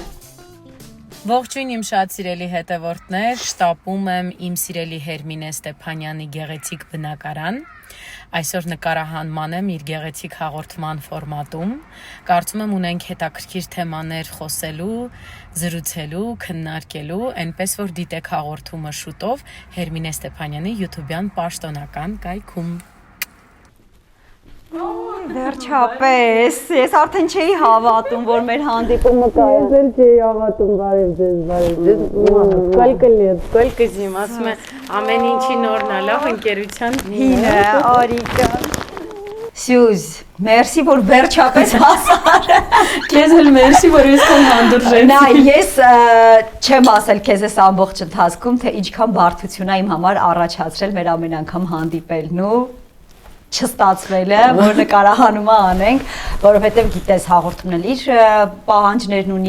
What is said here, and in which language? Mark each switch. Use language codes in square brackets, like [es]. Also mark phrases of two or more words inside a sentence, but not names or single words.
[hy] Ողջույն իմ շատ սիրելի հետևորդներ, շտապում եմ իմ սիրելի Հերմինե Ստեփանյանի գեղեցիկ բնակարան։ Այսօր նկարահանման եմ իր գեղեցիկ հաղորդման ֆորմատում։ Կարծում եմ ունենք հետաքրքիր թեմաներ խոսելու, զրուցելու, քննարկելու, այնպես որ դիտեք հաղորդումը շուտով Հերմինե Ստեփանյանի YouTube-յան պաշտոնական կայքում։ Վերջապես, ես արդեն չէի հավատում, որ մեր հանդիպումը կա։ Ես էլ չէի հավատում, բարև ձեզ։ [ru] Сколько лет, сколько зим, [hy] ասում է ամեն ինչի նորն է, լավ ընկերության հինը, Արիկա։ Սյուզ, մերսի, որ վերջապես հասար։ Քեզ էլ մերսի, որ այսքան հանդուրժեցի։ Նա, ես չեմ ասել քեզ այս ամբողջ ընթացքում, թե ինչքան բարդություն է իմ համար առաջացրել մեր ամեն անգամ հանդիպելն ու չստացվելը, որ նկարահանումը անենք, որովհետև գիտես հաղորդումն իր պահանջներն ունի,